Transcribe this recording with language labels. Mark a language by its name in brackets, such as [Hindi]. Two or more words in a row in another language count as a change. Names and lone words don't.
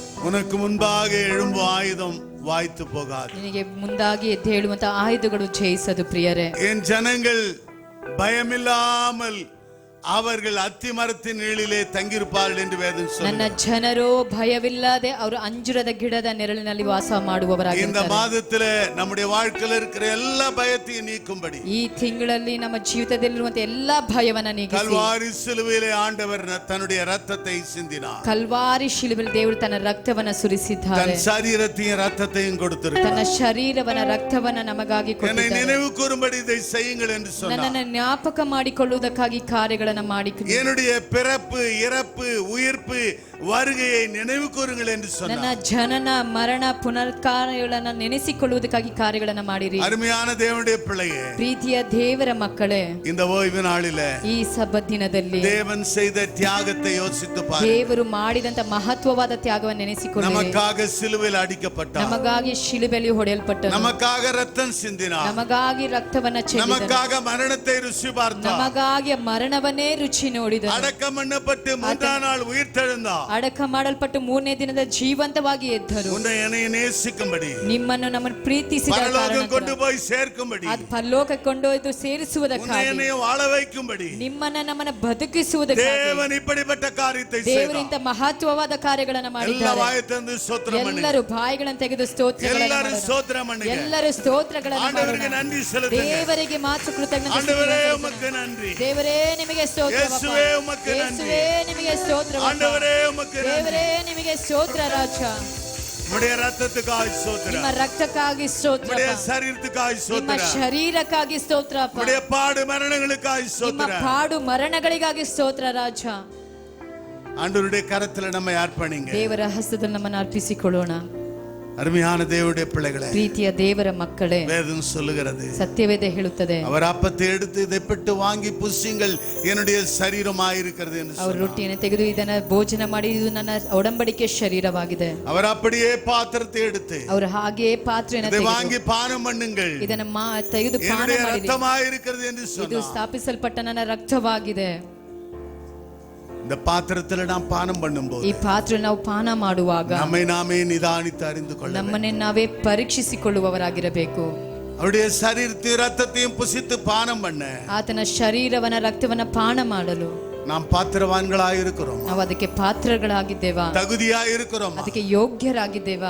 [Tamil] உனக்கு முன்பாக எழும்பும் ஆயுதம் வாய்த்து போகாது. [Kannada] ನಿನಗೆ ಮುಂದಾಗಿ ಎದ್ದು ಹೇಳುವಂತ ಆಯುಧಗಳು ಜಯಿಸದು ಪ್ರಿಯರೇ. [Tamil] என் ஜனங்கள் பயமில்லாமல் அவர்கள் அத்தி மரத்தின் நிழலிலே தங்கியிருப்பார்கள் என்று வேதம் [Kannada] ನನ್ನ [Tamil] சொல்லுகிறது. [Kannada] ಜನರು ಭಯವಿಲ್ಲದೆ ಅವರು ಅಂಜುರದ ಗಿಡದ ನೆರಳಿನಲ್ಲಿ ವಾಸ [Tamil] இந்த [Kannada] ಮಾಡುವವರಾಗಿದ್ದಾರೆ. [Tamil] மாதத்துல நம்முடைய வாழ்க்கையில இருக்கிற எல்லா பயத்தையும் நீக்கும்படி [Kannada] ಈ ತಿಂಗಳಲ್ಲಿ ನಮ್ಮ ಜೀವಿತದಲ್ಲಿರುವಂತ ಎಲ್ಲಾ ಭಯವನ್ನ ನೀಗಿಸಿ [Tamil] கல்வாரி சிலுவையிலே ஆண்டவர் தன்னுடைய ரத்தத்தை சிந்தினார். [Kannada] ಕಲ್ವಾರಿ ಶಿಲುಬೆಯಲ್ಲಿ ದೇವರು ತನ್ನ ರಕ್ತವನ್ನ ಸುರಿಸಿದ್ದಾರೆ. [Tamil] தன் சரீரத்தையும் ரத்தத்தையும் கொடுத்திருக்கிறார். [Kannada] ತನ್ನ ಶರೀರವನ್ನ ರಕ್ತವನ್ನ ನಮಗಾಗಿ [Tamil] என்னை [Kannada] ಕೊಟ್ಟಿದ್ದಾರೆ. [Tamil] நினைவு கூறும்படி இதை செய்யுங்கள் என்று சொன்னார். [Kannada] ನನ್ನನ್ನು ಜ್ಞಾಪಕ ಮಾಡಿಕೊಳ್ಳುವುದಕ್ಕಾಗಿ ಕಾರ್ಯಗಳನ್ನು ಮಾಡಿ [Tamil] என்னுடைய பிறப்பு இறப்பு உயிர்ப்பு வருகையை நினைவு கூறுங்கள் என்று [Kannada] ನನ್ನ [Tamil] சொன்னார். [Kannada] ಜನನ ಮರಣ ಪುನರ್ಕಾರಗಳನ್ನ ನೆನೆಸಿಕೊಳ್ಳುವುದಕ್ಕಾಗಿ ಕಾರ್ಯಗಳನ್ನ ಮಾಡಿರಿ. [Tamil] அருமையான தேவனுடைய பிள்ளையே, [Kannada] ಪ್ರೀತಿಯ ದೇವರ ಮಕ್ಕಳೇ, [Tamil] இந்த ஓய்வு நாளிலே [Kannada] ಈ ಸಬ್ಬತ್ ದಿನದಲ್ಲಿ [Tamil] தேவன் செய்த தியாகத்தை யோசித்து பாருங்கள். [Kannada] ದೇವರು ಮಾಡಿದಂತ ಮಹತ್ವವಾದ ತ್ಯಾಗವನ್ನು ನೆನೆಸಿಕೊಳ್ಳಿ. [Tamil] நமக்காக சிலுவையில் அடிக்கப்பட்டார், [Kannada] ನಮಗಾಗಿ ಶಿಲುಬೆಯಲ್ಲಿ ಹೊಡೆಯಲ್ಪಟ್ಟನು, [Tamil] நமக்காக ரத்தம் சிந்தினார், [Kannada] ನಮಗಾಗಿ ರಕ್ತವನ್ನ ಚೆಲ್ಲಿದನು, [Tamil] நமக்காக மரணத்தை ருசி பார்த்தார், [Kannada] ನಮಗಾಗಿ ಮರಣವನ್ನೇ ರುಚಿ ನೋಡಿದನು, [Tamil] அடக்கம் பண்ணப்பட்டு மூன்றாம் நாள் உயிர்த்தெழுந்தார். [Kannada] ಅಡಕ ಮಾಡಲ್ಪಟ್ಟು ಮೂರನೇ ದಿನದ ಜೀವಂತವಾಗಿ ಎದ್ದರು. [Tamil] உன்னை என்னை நேசிக்கும்படி, [Kannada] ನಿಮ್ಮನ್ನು ನಮ್ಮನ್ನು ಪ್ರೀತಿಸಿದ [Tamil] பரலோகம் கொண்டு [Kannada] ಕಾರಣದಿಂದ [Tamil] போய் சேர்க்கும்படி, [Kannada] ಅದು ಪರಲೋಕಕ್ಕೆ ಕೊಂಡೊಯ್ದು [Tamil] உன்னை [Kannada] ಸೇರಿಸುವುದಕ್ಕಾಗಿ, [Tamil] என்னை வாழ வைக்கும்படி [Kannada] ನಿಮ್ಮನ್ನ ನಮ್ಮನ್ನ ಬದುಕಿಸುವುದಕ್ಕಾಗಿ [Tamil] தேவன் இப்படிப்பட்ட காரியத்தை [Kannada] ದೇವರು [Tamil] செய்தார். [Kannada] ಇಂಥ ಮಹತ್ವವಾದ ಕಾರ್ಯಗಳನ್ನ [Tamil] எல்லா [Kannada] ಮಾಡಿದ್ದಾರೆ. [Tamil] வாயத்தந்து ஸ்தோத்திரம் பண்ணி, [Kannada] ಎಲ್ಲರೂ ಬಾಯಿಗಳನ್ನು ತೆಗೆದು ಸ್ತೋತ್ರಗಳನ್ನು [Tamil] எல்லாரும் [Kannada] ಮಾಡೋಣ. [Tamil] ஸ்தோத்திரம் பண்ணுங்க. [Kannada] ಎಲ್ಲರೂ ಸ್ತೋತ್ರಗಳನ್ನು [Tamil] ஆண்டவருக்கு [Kannada] ಮಾಡೋಣ. [Tamil] நன்றி செலுத்துங்க. [Kannada] ದೇವರಿಗೆ ಮಾತ್ರ ಕೃತಜ್ಞತೆ [Tamil] ஆண்டவரே [Kannada] ಸಲ್ಲಿಸೋಣ. [Tamil] உமக்கு நன்றி. [Kannada] ದೇವರೇ ನಿಮಗೆ ಸ್ತೋತ್ರವಪ್ಪ. [Tamil] இயேசுவே உமக்கு நன்றி. [Kannada] ಯೇಸುವೇ ನಿಮಗೆ ಸ್ತೋತ್ರವಪ್ಪ. [Tamil] ஆண்டவரே உமக்கு நன்றி. [Kannada] ದೇವರೇ ನಿಮಗೆ ಸ್ತೋತ್ರ ರಾಜ. [Tamil] உம்முடைய ரத்தத்துக்காக [Kannada] ನಿಮ್ಮ [Tamil] ஸ்தோத்திரம், [Kannada] ರಕ್ತಕ್ಕಾಗಿ ಸ್ತೋತ್ರ, [Tamil] உம்முடைய சரீரத்துக்காக [Kannada] ನಿಮ್ಮ [Tamil] ஸ்தோத்திரம், [Kannada] ಶರೀರಕ್ಕಾಗಿ ಸ್ತೋತ್ರಪ್ಪ, [Tamil] உம்முடைய பாடு மரணங்களுக்காக [Kannada] ನಿಮ್ಮ [Tamil] ஸ்தோத்திரம். [Kannada] ಪಾಡು ಮರಣಗಳಿಗಾಗಿ ಸ್ತೋತ್ರ ರಾಜ. [Tamil] ஆண்டவருடைய கரத்துல நம்ம அர்ப்பணிங்க. [Kannada] ದೇವರ ಹಸ್ತದಲ್ಲಿ ನಮ್ಮನ್ನು ಅರ್ಪಿಸಿಕೊಳ್ಳೋಣ. [Tamil] அருமையான தேவனுடைய பிள்ளைகளே, [Kannada] ಪ್ರೀತಿಯ ದೇವರ ಮಕ್ಕಳೇ, [Tamil] வேதம் சொல்லுகிறது, [Kannada] ಸತ್ಯವೇದ ಹೇಳುತ್ತದೆ, [Tamil] அவர் அப்பத்தை எடுத்து இதை பெற்று வாங்கி புசியுங்கள், என்னுடைய சரீரமாயிருக்கிறது என்று [Kannada] ಅವರು [Tamil] சொன்னார். [Kannada] ರೊಟ್ಟಿಯನ್ನು ತೆಗೆದು ಇದನ್ನ ಭೋಜನ ಮಾಡಿ ಇದು ನನ್ನ ಒಡಂಬಡಿಕೆ ಶರೀರವಾಗಿದೆ. [Tamil] அவர் அப்படியே பாத்திரத்தை எடுத்து [Kannada] ಅವರು ಹಾಗೆಯೇ ಪಾತ್ರೆಯನ್ನು [Tamil] இதை [Kannada] ತೆಗೆದು [Tamil] வாங்கி பானம் பண்ணுங்கள், [Kannada] ಇದನ್ನ ತೆಗೆದು ಪಾನ [Tamil] என்னுடைய [Kannada] ಮಾಡಿರಿ. [Tamil] ரத்தமாயிருக்கிறது என்று [Kannada] ಇದು [Tamil] சொன்னார். [Kannada] ಸ್ಥಾಪಿಸಲ್ಪಟ್ಟ ನನ್ನ ರಕ್ತವಾಗಿದೆ. [Tamil] இந்த பாத்திரத்துல நாம் பானம் பண்ணும்போது [Kannada] ಈ ಪಾತ್ರೆ ನಾವು ಪಾನ ಮಾಡುವಾಗ [Tamil] நம்மை நாமே நிதானித்து அறிந்து கொள்ள வேண்டும். [Kannada] ನಮ್ಮನ್ನೇ ನಾವೇ ಪರೀಕ್ಷಿಸಿಕೊಳ್ಳುವವರಾಗಿರಬೇಕು. [Tamil] அவருடைய சரீரத்தையும் ரத்தத்தையும் புசித்து பானம் பண்ண [Kannada] ಆತನ ಶರೀರವನ್ನ ರಕ್ತವನ್ನ ಪಾನ ಮಾಡಲು [Tamil] நாம் பாத்திரவான்களாய் இருக்கிறோம், [Kannada] ನಾವು ಅದಕ್ಕೆ ಪಾತ್ರಗಳಾಗಿದ್ದೇವಾ, [Tamil] தகுதியாய் இருக்கிறோம். [Kannada] ಅದಕ್ಕೆ ಯೋಗ್ಯರಾಗಿದ್ದೇವಾ.